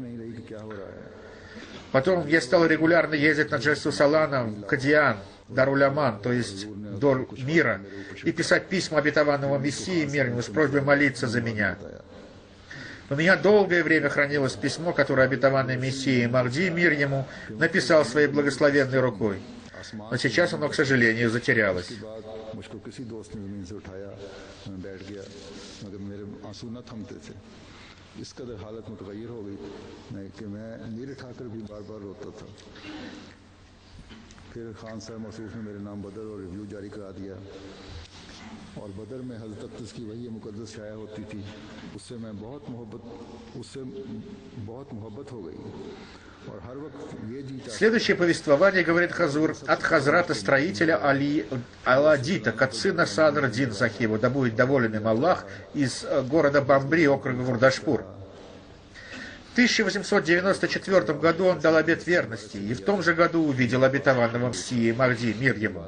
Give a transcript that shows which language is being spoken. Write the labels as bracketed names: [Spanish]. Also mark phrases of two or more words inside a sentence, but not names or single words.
[Russian] Потом я стал регулярно ездить на Джессу Салана, в Кадиан, Даруляман, то есть Дор мира, и писать письма обетованному Мессии, мир ему, с просьбой молиться за меня. У меня долгое время хранилось письмо, которое обетованный Мессией Махди, мир ему, написал своей благословенной рукой. Но сейчас оно, к сожалению, затерялось. [Urdu] اس قدر حالت متغیر ہو گئی نہیں کہ میں نیر اٹھا کر بھی بار بار روتا تھا. پھر خان صاحب موصوف نے میرے نام بدر اور ریویو جاری کرا دیا اور بدر میں حضرت اقدس کی وحی مقدس شائع ہوتی تھی. اس سے بہت محبت ہو گئی. [Russian] Следующее повествование, говорит Хазур, от Хазрата строителя Аладита, Кацина Садр Дин Сахиба, да будет доволен им Аллах, из города Бамбри, округа Гурдашпур. В 1894 году он дал обет верности, и в том же году увидел обетованного Мессии Махди, мир ему.